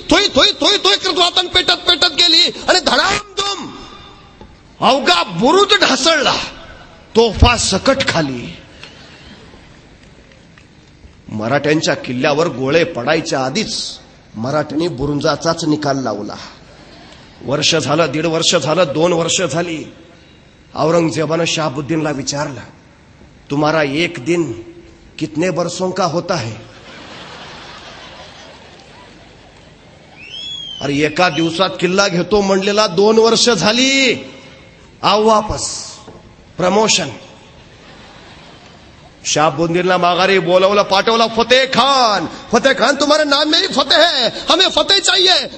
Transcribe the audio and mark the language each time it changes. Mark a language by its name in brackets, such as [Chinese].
[Marathi] थोई थोई थोई थोई करत वातान पेटत पेटत गेली आणि धडामधूम अवघा बुरुज ढासळला. तोफा सकट खाली. मराठ्यांच्या किल्ल्यावर गोळे पडायच्या आधीच मराठ्यांनी बुरुंजाचाच निकाल लावला. वर्ष झालं, 1.5 वर्ष झालं, 2 वर्ष झाली. औरंगजेबानं शहाबुद्दीनला विचारलं, [Hindi] तुम्हारा एक दिन कितने बरसों का होता है? [Marathi] अरे एका दिवसात किल्ला घेतो म्हणलेला 2 वर्ष झाली. आव वापस प्रमोशन. शहाबुद्दीनला माघारी बोलवलं, पाठवलं. [Hindi] फतेह खान तुम्हारे नाम में ही फतेह है, हमें फतेह चाहिए.